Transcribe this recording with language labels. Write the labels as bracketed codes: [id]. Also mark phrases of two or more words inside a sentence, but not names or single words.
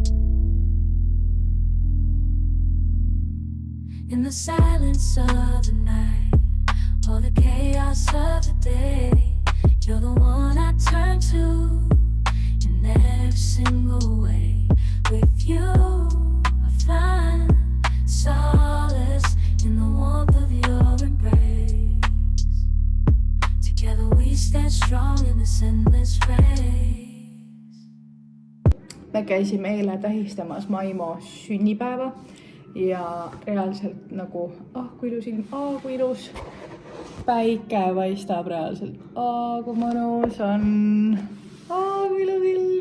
[en] In the silence of the night, or the chaos of the day, you're the one I turn to in every single way. With you, I find solace in the warmth of your embrace. Together we stand strong in this endless race. [et] Me käisime eile tähistamas Maimo sünnipäeva ja reaalselt nagu, kui ilus ilm, kui ilus. Päike paistab reaalselt, kui mõnus on, kui ilus ilm.